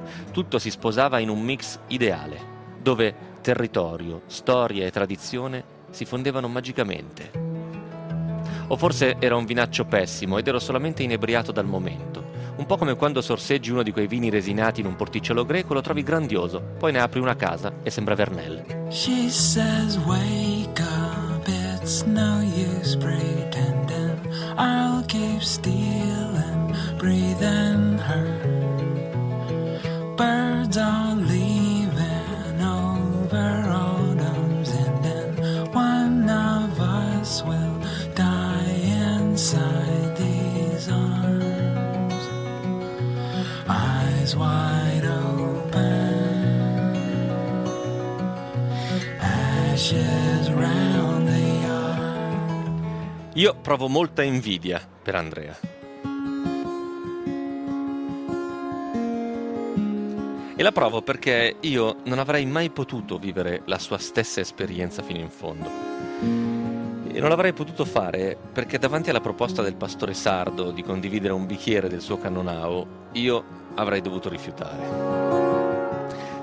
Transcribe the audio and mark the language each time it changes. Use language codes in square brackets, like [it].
[it] Tutto si sposava in un mix ideale, dove territorio, storia e tradizione si fondevano magicamente. O forse era un vinaccio pessimo ed ero solamente inebriato dal momento. Un po' come quando sorseggi uno di quei vini resinati in un porticciolo greco, lo trovi grandioso, poi ne apri una casa e sembra Vernelle. [en] She says wake up, it's no use pretending, I'll keep stealing, breathing her. Birds are leaving over autumn's ending. One of us will die inside these arms. Eyes wide open, ashes round the yard. [it] Io provo molta invidia per Andrea. E la provo perché io non avrei mai potuto vivere la sua stessa esperienza fino in fondo. E non l'avrei potuto fare perché davanti alla proposta del pastore sardo di condividere un bicchiere del suo Cannonau, io avrei dovuto rifiutare.